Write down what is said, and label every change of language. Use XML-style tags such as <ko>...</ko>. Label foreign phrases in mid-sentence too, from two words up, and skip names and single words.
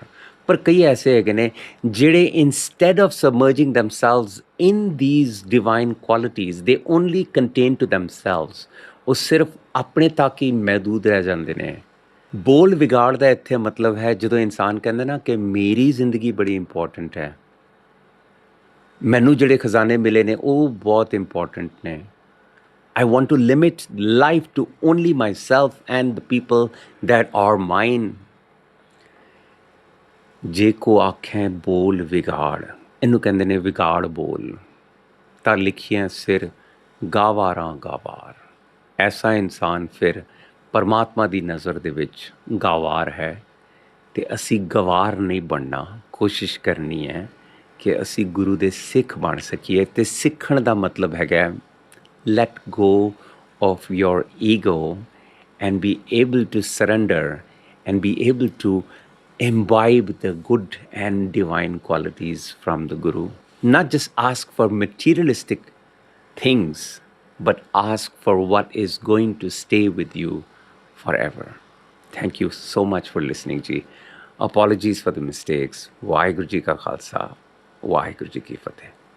<pa>ਪਰ ਕਈ ਐਸੇ ਹੈਗੇ ਨੇ ਜਿਹੜੇ</pa> <en>instead of submerging themselves in these divine qualities, they only contain to themselves.</en> <pa>ਉਹ ਸਿਰਫ ਆਪਣੇ ਤੱਕ ਹੀ ਮਹਿਦੂਦ ਰਹਿ ਜਾਂਦੇ ਨੇ। ਬੋਲ ਵਿਗਾੜ ਦਾ ਇੱਥੇ ਮਤਲਬ ਹੈ ਜਦੋਂ ਇਨਸਾਨ ਕਹਿੰਦਾ ਨਾ ਕਿ ਮੇਰੀ ਜ਼ਿੰਦਗੀ ਬੜੀ ਇੰਪੋਰਟੈਂਟ ਹੈ, ਮੈਨੂੰ ਜਿਹੜੇ ਖਜ਼ਾਨੇ ਮਿਲੇ ਨੇ ਉਹ ਬਹੁਤ ਇੰਪੋਰਟੈਂਟ ਨੇ।</pa> <en>I want to limit life to only myself and the people that are mine.</en> <pa>ਜੇ ਕੋ ਆਖੇ ਬੋਲ ਵਿਗਾੜ, ਇਹਨੂੰ ਕਹਿੰਦੇ ਨੇ ਵਿਗਾੜ ਬੋਲ, ਤਾਂ ਲਿਖੀਆਂ ਸਿਰ ਗਾਵਾਰਾਂ ਗਾਵਾਰ। ਐਸਾ ਇਨਸਾਨ ਫਿਰ ਪਰਮਾਤਮਾ ਦੀ ਨਜ਼ਰ ਦੇ ਵਿੱਚ ਗਾਵਾਰ ਹੈ। ਅਤੇ ਅਸੀਂ ਗਵਾਰ ਨਹੀਂ ਬਣਨਾ, ਕੋਸ਼ਿਸ਼ ਕਰਨੀ ਹੈ ਕਿ ਅਸੀਂ ਗੁਰੂ ਦੇ ਸਿੱਖ ਬਣ ਸਕੀਏ। ਅਤੇ ਸਿੱਖਣ ਦਾ ਮਤਲਬ ਹੈਗਾ</pa> <en>let go of your ego and be able to surrender and be able to imbibe the good and divine qualities from the Guru. Not just ask for materialistic things, but ask for what is going to stay with you forever. Thank you so much for listening, ji. Apologies for the mistakes.</en> <pa>ਵਾਹਿਗੁਰੂ ਜੀ ਕਾ ਖ਼ਾਲਸਾ, ਵਾਹਿਗੁਰੂ ਜੀ ਕੀ ਫ਼ਤਹਿ.</pa>